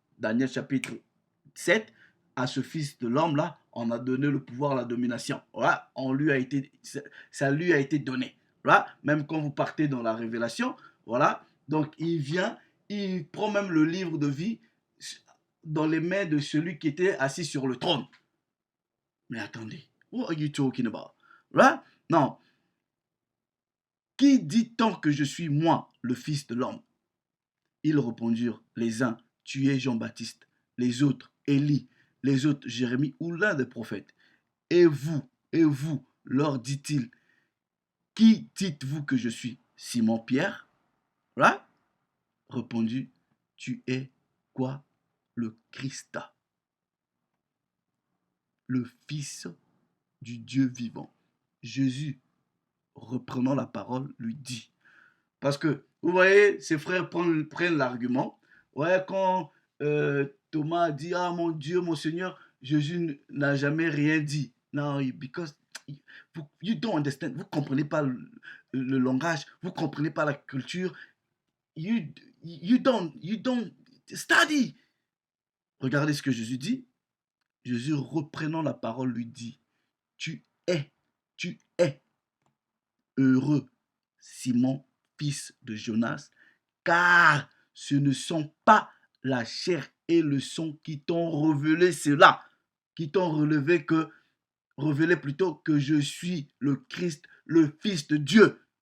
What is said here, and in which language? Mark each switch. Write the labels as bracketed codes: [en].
[fr] Daniel chapitre 7, à ce Fils de l'homme-là, on a donné le pouvoir, la domination. Voilà, ça lui a été donné. Voilà, même quand vous partez dans la révélation, voilà, donc il vient, il prend même le livre de vie dans les mains de celui qui était assis sur le trône. Mais attendez, [en] what are you talking about? Right? [fr] Non. Qui dit-on que je suis moi, le Fils de l'homme? Ils répondirent, les uns, tu es Jean-Baptiste, les autres, Élie, les autres, Jérémie ou l'un des prophètes. Et vous, leur dit-il, qui dites-vous que je suis? Simon-Pierre? [en] Right? [fr] Répondu, tu es quoi? Le Christ, le Fils du Dieu vivant. Jésus, reprenant la parole, lui dit. Parce que, vous voyez, ses frères prennent l'argument. Ouais, quand Thomas a dit, ah mon Dieu, mon Seigneur, Jésus n'a jamais rien dit. Non, [en] because you don't understand. [fr] Vous ne comprenez pas le langage, vous ne comprenez pas la culture. [en] You, you don't study. [fr] Regardez ce que Jésus dit. Jésus, reprenant la parole, lui dit, tu es heureux, Simon, fils de Jonas, car ce ne sont pas la chair et le sang qui t'ont révélé cela, qui t'ont révélé plutôt que je suis le Christ, le Fils de Dieu.